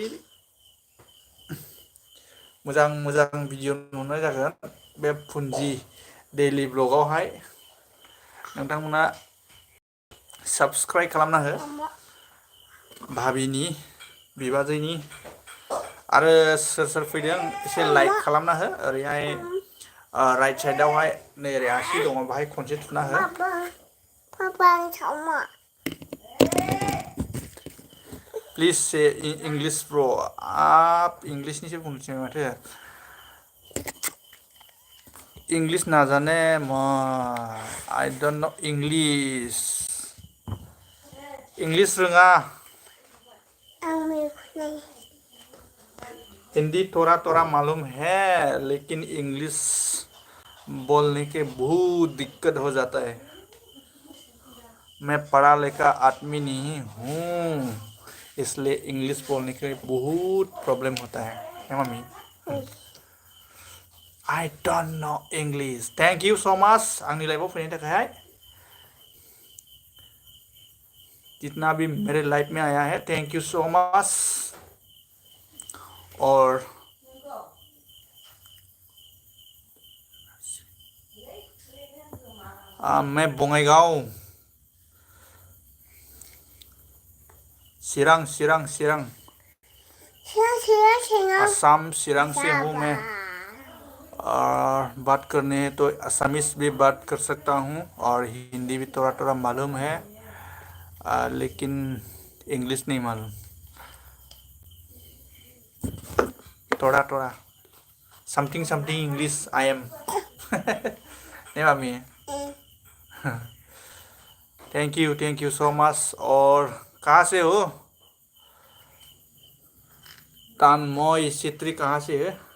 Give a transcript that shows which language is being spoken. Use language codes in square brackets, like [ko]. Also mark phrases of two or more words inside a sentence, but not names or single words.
[brx] मोजां भिडिअ नुनाय जागोन बे पुन्जि डेलि ब्लगावहाय नोंथांमोना साबसक्राइब खालामना हो भाबिनि बिबाजैनि आरो सोर फैदों एसे लाइक खालामना हो ओरैहाय राइट साइडआवहाय नै ओरै आसि दङ बाहाय खनसे थुना हो प्लिज से इंलिश ब्र इंलिशनिसो बुंनोसै माथो इंलिश नाजाने [en] I don't know [brx] इंलिश रोङा [hi] हिंदी थोड़ा मालूम है लेकिन इंग्लिश बोलने के बहुत दिक्कत हो जाता है मैं पढ़ा लिखा आदमी नहीं हूँ इसलिए इंग्लिश बोलने के लिए बहुत प्रॉब्लम होता है मम्मी [en] I don't know English thank you so much [brx] आंनि लाइफआव फैनायनि थाखायहाय [hi] जितना भी मेरे लाइफ में आया है [en] thank you so much [hi] और मैं बङाइगांव चिरां असम चिरांग से हूँ मैं और बात करने हैं तो असमीज भी बात कर सकता हूँ और हिंदी भी थोड़ा थोड़ा मालूम है लेकिन इंग्लिश नहीं मालूम थोड़ा थोड़ा [en] something something English I am [hi] नहीं मामी [en] thank you so much [hi] और कहाँ से हो तानमोय सित्री कहाँ से है